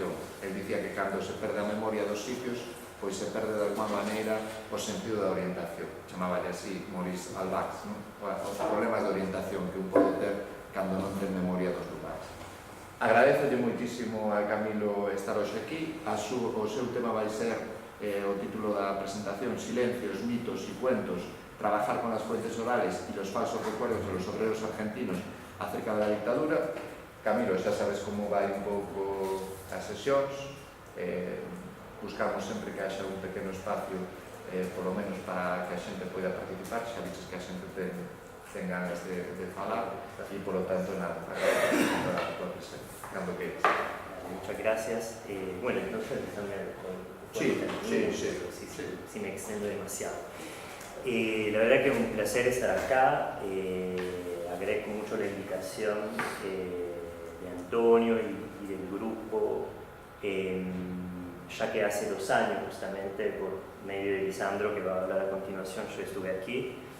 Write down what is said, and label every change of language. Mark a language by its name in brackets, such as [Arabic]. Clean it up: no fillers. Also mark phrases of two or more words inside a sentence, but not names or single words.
[Galician] Él dicía que cando se perde a memoria dos sitios, pois se perde de alguma maneira o sentido da orientación. Chamaballe así Maurice Albax, non? Os problemas de orientación que un pode ter cando non ten memoria dos lugares. Agradecelle moitísimo a Camilo estar hoxe aquí. O seu tema vai ser o título da presentación: Silencios, [Spanish] mitos y cuentos, trabajar con las fuentes orales y los falsos recuerdos de los obreros argentinos acerca de la dictadura. [Galician] Camilo, xa sabes como vai un pouco as sesións. Buscamos sempre que haxa un pequeno espacio, polo menos para que a xente poida participar, xa dices que a xente ten ganas de falar, e polo tanto, nada, agradecemos a tua presencia. Cando que [Spanish] Muchas gracias. Bueno, entonces empezando con sí. Si me extiendo demasiado. La verdad que es un placer estar acá. Agradezco mucho la invitación de Antonio y del grupo, ya que hace 2 años justamente por medio de Lisandro, que va a hablar a continuación, yo estuve aquí